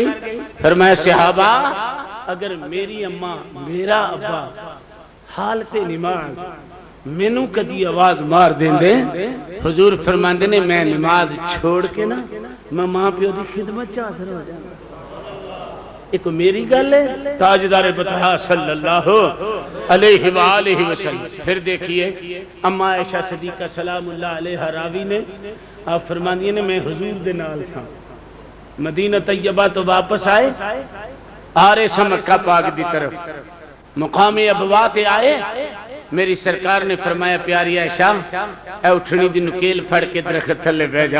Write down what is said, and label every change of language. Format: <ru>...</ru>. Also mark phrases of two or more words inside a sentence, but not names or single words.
<pa>فرمایا صحابہ اگر میری اماں میرا ابا حالتِ نماز مینوں کدی آواز مار دیندے، حضور فرماندے نے میں نماز چھوڑ کے نہ میں ماں پیو کی خدمت چ حاضر ہو جانا. اک میری گل ہے تاجدارِ بطحا</pa> <ar>صلى الله عليه وآله وسلم.</ar> <pa>فیر دیکھیے اماں عائشہ صدیقہ</pa> <ar>سلام الله عليها</ar> <pa>راوی نے آپ فرماندی نے میں حضور دے نال سا مدینہ طیبہ توں واپس آئے آ رہے سا مکہ پاک دی طرف مقامِ ابواء تے آئے. میری سرکار نے فرمایا پیاری عائشہ اے اوٹھنی دی نکیل پھڑ کے درخت تھلے بہہ جا.</pa>